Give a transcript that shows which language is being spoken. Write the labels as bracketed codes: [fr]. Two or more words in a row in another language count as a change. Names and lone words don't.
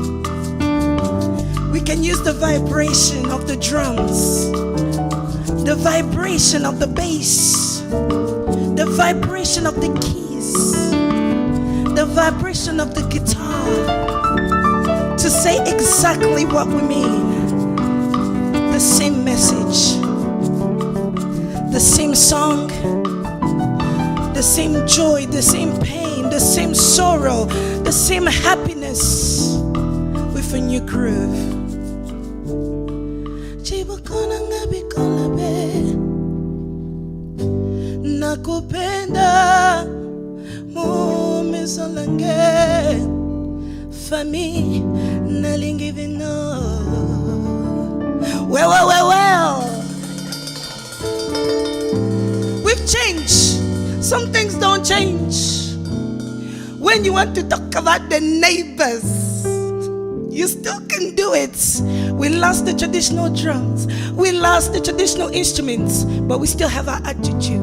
[en] We can use the vibration of the drums, the vibration of the bass, the vibration of the keys, the vibration of the guitar to say exactly what we mean. The same message, the same song, the same joy, the same pain, the same sorrow, the same happiness with a new groove. Nakupenda mumezolange famille nalingi vino. Well. We've changed. Some things don't change. When you want to talk about the neighbors, you still can do it. We lost the traditional drums. We lost the traditional instruments, but we still have our attitude.